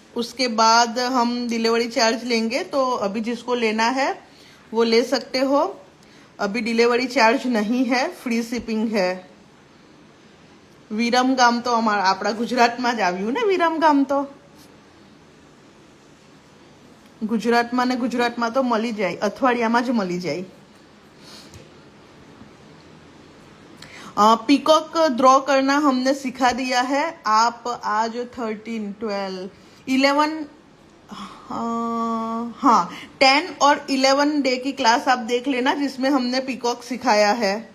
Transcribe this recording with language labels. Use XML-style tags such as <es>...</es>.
<hi>उसके बाद हम डिलीवरी चार्ज लेंगे, तो अभी जिसको लेना है वो ले सकते हो। अभी डिलीवरी चार्ज नहीं है, फ्री शिपिंग है।</hi> <gu>વિરમગામ તો આપણા ગુજરાતમાં જ આવ્યું ને વિરમગામ તો। ગુજરાતમાં ને ગુજરાતમાં તો મળી જાય, અઠવાડિયામાં જ મળી જાય.</gu> <hi>पीकॉक ड्रॉ करना हमने सिखा दिया है. आप आज 13, 12, 11, हाँ 10 और 11 डे की क्लास आप देख लेना जिसमें हमने पीकॉक सिखाया है.</hi>